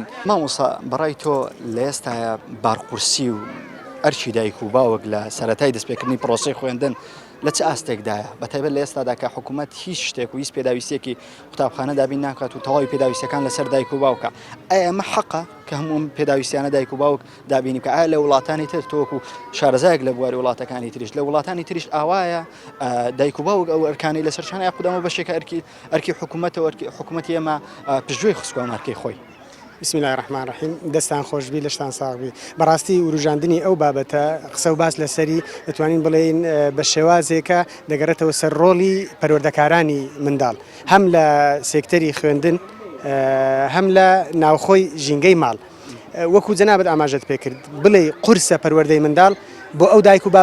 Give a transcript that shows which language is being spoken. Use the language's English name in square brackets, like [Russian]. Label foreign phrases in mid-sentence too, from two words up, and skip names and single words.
[Central Kurdish] مامۆستا بەڕای تۆ لە ئێستاە بارقورسی و ئەرچی دایک و باوک لە سەرەتای دەستپێکردنی پرۆسەی خوێندن لە چه ئاستێکدایە بەتایبەت لە ئێستادا کە حکوومەت هیچ شتێک و هیچ پێداویستێکی قوتابخانە دابین ناکات و تەواوی پێداویستەکان لەسەر دایک و باوکە ئەیە ئەمە حەقە کە هەموو پێداویستیانە دایک و باوک دابینی کە ئایا لە وڵاتانی تر تۆکو شارەزایەک لە بواری وڵاتەکانی تریش لە وڵاتانی تریش ئاوایە دایک و باوک ئەو ئەرکانی لەسەرچانە یا قودەمە بەشێکە ئەرکی حکوومەتەوە حکوومەتی ئێمە پشتگوێی خستووە مارکەی خۆی. [Arabic] بسم الله الرحمن الرحیم [Central Kurdish] دەستان خۆشبی لەشتان ساغبی بەڕاستی وروژاندنی ئەو بابەتە قسە و باس لەسەری دەتوانین بڵێین بە شێوازێکە دەگەڕێتەوە سەر ڕۆڵی پەروەردەکارانی منداڵ هەم لە سێکتەری خوێندن هەم لە ناوخۆی ژینگەی ماڵ وەکو جەنابەت ئاماژەت پێکرد بڵێ قورسە پەروەردەی منداڵ بۆ ئەو دایک و